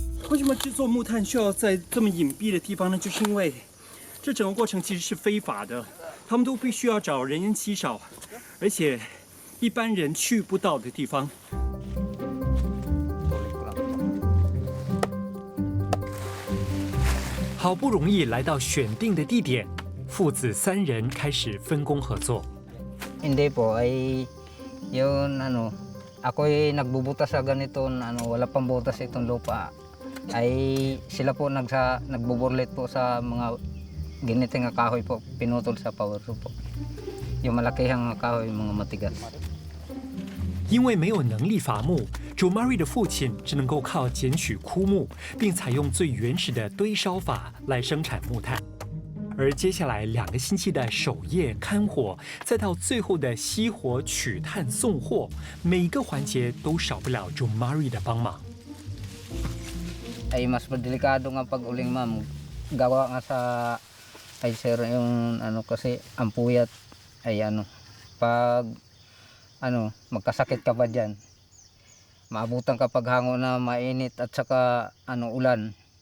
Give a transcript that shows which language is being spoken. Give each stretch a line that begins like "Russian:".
Chinese: 为什么制作木炭需要在这么隐蔽的地方呢？就是因为这整个过程其实是非法的，他们都必须要找人烟稀少，而且一般人去不到的地方。好不容易来到选定的地点，父子3人开始分工合作。
Filipino: Hindi po, ay yun ako'y nagbubutas sa ganito, wala pang butas itong lupa. Ay sila po nagbuburlit po sa mga giniting na kahoy po, pinutol sa power po. Yung malakihang kahoy, mga matigas.
Chinese: 因为没有能力伐木，Jomari 的父亲只能够靠捡取枯木，并采用最原始的堆烧法来生产木炭。而接下来2个星期的守夜看火，再到最后的熄火取炭送货，每一个环节都少不了 Jomari 的帮忙。
Filipino: Ay mas delikado nga pag uling ma'am. Gawa nga sa ay sir yung kasi ang puyat ay pag magkasakit ka pa diyan. Maabutan ka pag hango na mainit at saka ulan.